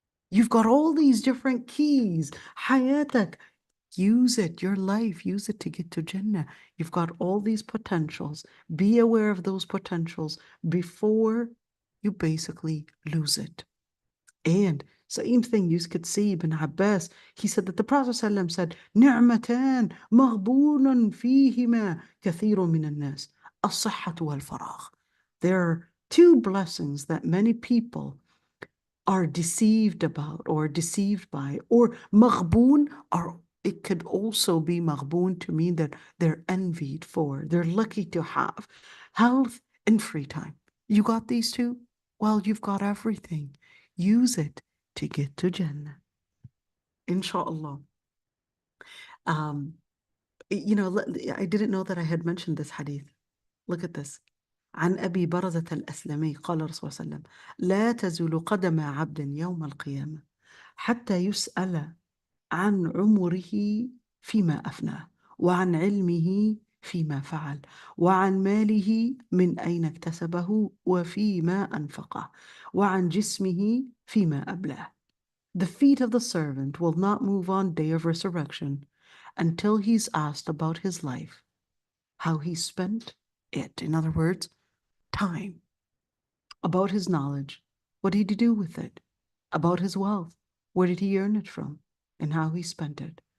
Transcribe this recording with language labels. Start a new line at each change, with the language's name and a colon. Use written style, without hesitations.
English: You've got all these different keys. حياتك, use it, your life, use it to get to Jannah. You've got all these potentials. Be aware of those potentials before you basically lose it. And same thing you could see Ibn Abbas. He said that the Prophet ﷺ said,
Arabic: نعمتان مغبون فيهما كثير من الناس الصحة والفراغ.
English: There are two blessings that many people are deceived about or deceived by, or maghboon, or it could also be maghboon to mean that they're envied for, they're lucky to have health and free time. You got these two? Well, you've got everything. Use it to get to Jannah. Inshallah. I didn't know that I had mentioned this hadith. Look at this.
Arabic: عن أبي برزة الأسلمي قال رسول الله صلى الله عليه وسلم لا تزول قدم عبد يوم القيامة حتى يسأل عن عمره فيما أفناه وعن علمه فيما فعل وعن ماله من أين اكتسبه وفيما أنفقه وعن جسمه فيما أبلاه.
English: The feet of the servant will not move on day of resurrection until he's asked about his life, how he spent it. In other words, time. About his knowledge, what did he do with it? About his wealth, where did he earn it from and how he spent it?